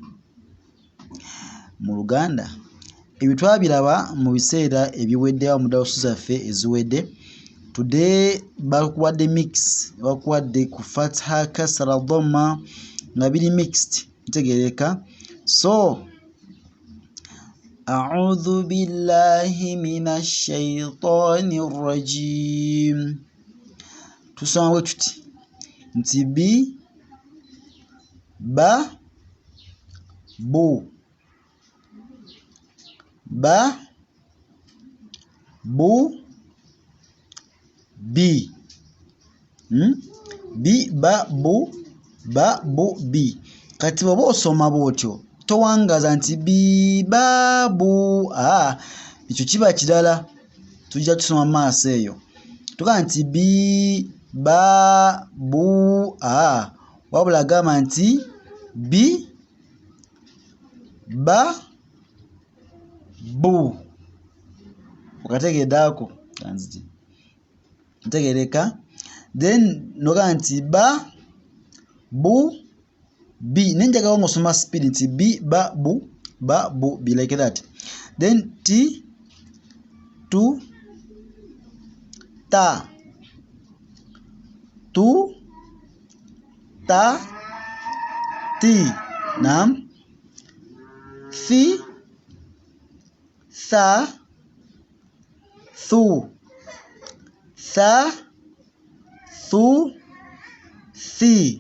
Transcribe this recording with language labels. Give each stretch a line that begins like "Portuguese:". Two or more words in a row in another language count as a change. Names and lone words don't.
Ganda: Mu Luganda ebyo twabiraba mu biseera ebiwedde mu dawusu zaffe eziwedde. Today bakuwadde mix, bakuwadde ku
Arabic: فتحة كسرة ضمة
Ganda: nga biri mixed, ntegereka.
Arabic: So أعوذ بالله من الشيطان الرجيم,
Ganda: tusoma bwe tuti nti bi ba bu ba bu bi bi ba bu bi. Kati bw'oba osoma bw'otyo towangaza nti bi ba bu, ekyo kiba kirala, tujja tusoma maaso eyo. Tugaa nti bi ba bu, wabula gamba nti bi ba bu. Okategedde ako kanziti ntegereka. Then noga nti ba bu bi, nenjagala ng'osoma speed nti bi ba bu bi,
English: like that. Then ti tu ta tu ta ti, naam. Fi tha thu tha thu thi.